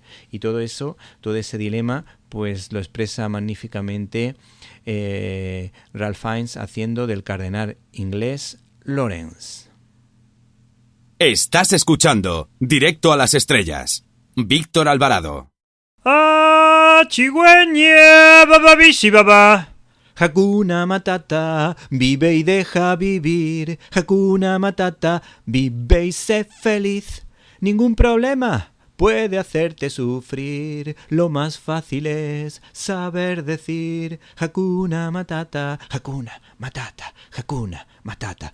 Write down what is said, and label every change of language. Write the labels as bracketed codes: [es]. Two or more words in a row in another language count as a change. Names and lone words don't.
[es] Y todo eso, todo ese dilema, pues lo expresa magníficamente Ralph Fiennes haciendo del cardenal inglés Lawrence. Estás escuchando Directo a las Estrellas. Víctor Alvarado. ¡Ah, chigüeña, bababisi baba! Hakuna Matata, vive y deja vivir. Hakuna Matata, vive y sé feliz. Ningún problema puede hacerte sufrir. Lo más fácil es saber decir Hakuna Matata, Hakuna Matata, Hakuna Matata.